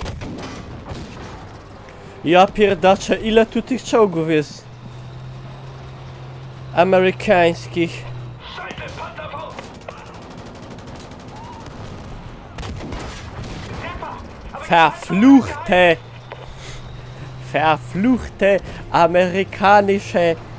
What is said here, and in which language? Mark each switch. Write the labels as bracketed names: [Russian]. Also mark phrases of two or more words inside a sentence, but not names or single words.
[Polish] Ja pierdaczę, ile tu tych czołgów jest? Amerykańskich. [German] Scheiße, Panzerfaust. Verfluchte! Verfluchte amerykanische